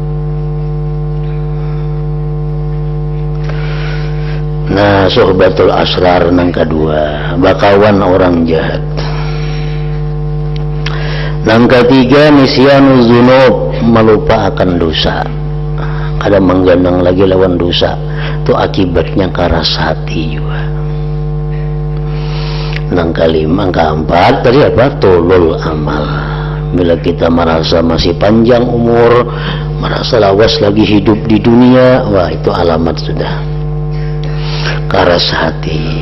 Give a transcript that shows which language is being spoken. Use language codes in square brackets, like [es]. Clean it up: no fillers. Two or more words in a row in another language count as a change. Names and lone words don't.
[bjn] Nah, [ar] sohbatul asrar [bjn] nang kedua, bakawan orang jahat. Nang ketiga, [ar] nisyanu dzunub, [bjn] melupa akan dosa. Kada menggandang lagi lawan dosa. Itu akibatnya keras hati juga. Nang kelima, keempat tadi apa? [ar] Tolol amal. [bjn] Bila kita merasa masih panjang umur, merasa lawas lagi hidup di dunia, wah itu alamat sudah keras hati.